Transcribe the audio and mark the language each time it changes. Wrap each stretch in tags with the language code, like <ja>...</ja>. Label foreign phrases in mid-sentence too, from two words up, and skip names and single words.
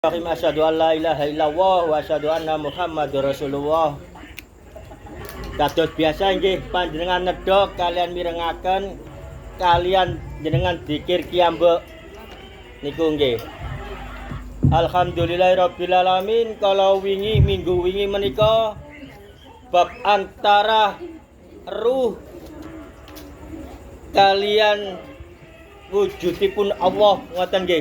<ar>أشهد أن لا إله إلا الله وأشهد أن محمدا رسول الله.</ar> <jv>Kados biasa nggih panjenengan nedha kalian mirengaken kalian jenengan dzikir kiyambek niku nggih.</jv> <ar>الحمد لله رب العالمين.</ar> <jv>Kalau minggu wingi menika bab antara ruh kalian wujudipun Allah ngoten nggih.</jv>